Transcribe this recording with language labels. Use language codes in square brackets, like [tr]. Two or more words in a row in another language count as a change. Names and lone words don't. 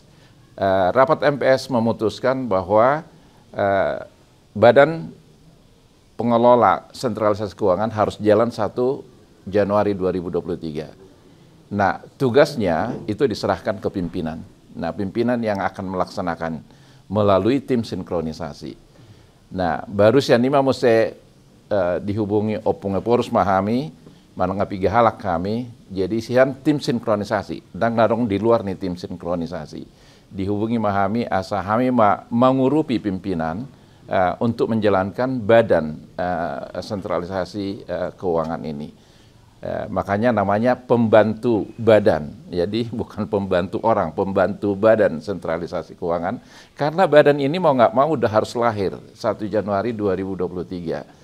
[id] Rapat MPS memutuskan bahwa Badan Pengelola Sentralisasi Keuangan harus jalan 1 Januari 2023. Nah, tugasnya itu diserahkan ke pimpinan. Nah, pimpinan yang akan melaksanakan melalui tim sinkronisasi. Nah, baru siang ini mesti dihubungi opung Eporus [bbc] mahami manangapi halak kami, [id] jadi sian tim sinkronisasi dan narong di luar nih tim sinkronisasi dihubungi [bbc] mahami asa [id] kami mengurupi pimpinan untuk menjalankan badan sentralisasi keuangan ini. Makanya namanya pembantu badan, jadi bukan pembantu orang, pembantu badan sentralisasi keuangan, karena badan ini mau nggak mau udah harus lahir 1 Januari 2023.